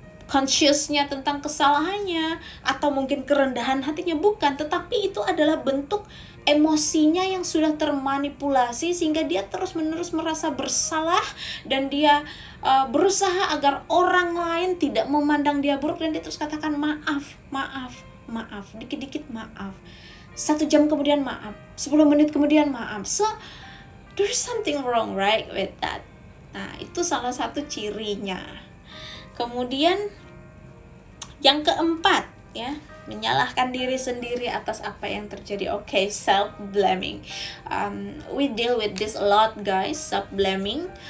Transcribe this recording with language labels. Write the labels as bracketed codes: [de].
[id] consciousnya tentang kesalahannya, atau mungkin kerendahan hatinya, bukan, tetapi itu adalah bentuk emosinya yang sudah termanipulasi sehingga dia terus-menerus merasa bersalah, dan dia berusaha agar orang lain tidak memandang dia buruk, dan dia terus katakan maaf, maaf, maaf, dikit-dikit maaf, 1 jam kemudian maaf, 10 menit kemudian maaf. [en] So there's something wrong right with that. [id] Nah, itu salah satu cirinya. Kemudian yang keempat ya, menyalahkan diri sendiri atas apa yang terjadi. [en] Okay, self blaming. We deal with this a lot guys, self blaming.